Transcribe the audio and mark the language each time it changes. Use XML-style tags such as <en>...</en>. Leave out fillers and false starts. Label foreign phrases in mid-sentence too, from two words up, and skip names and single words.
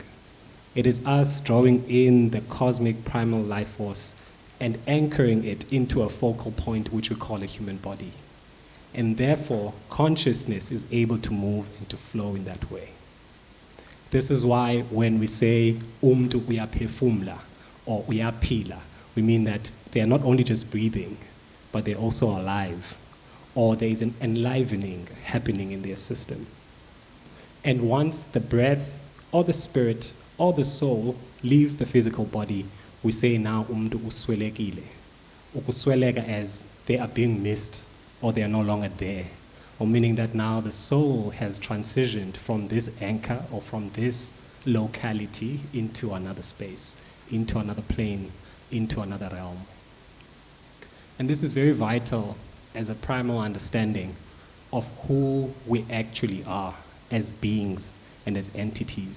<en>It is us drawing in the cosmic primal life force and anchoring it into a focal point which we call a human body. And therefore, consciousness is able to move and to flow in that way. This is why when we say</en> <xh>umntu uyaphefumla</xh> <en>or uyaphila, we mean that they are not only just breathing, but they're also alive, or there is an enlivening happening in their system. And once the breath or the spirit or the soul leaves the physical body, we say now</en> <xh>umntu uswelekile.</xh> <en>Ukusweleka as they are being missed or they are no longer there, or meaning that now the soul has transitioned from this anchor or from this locality into another space, into another plane, into another realm. And this is very vital as a primal understanding of who we actually are as beings and as entities.</en>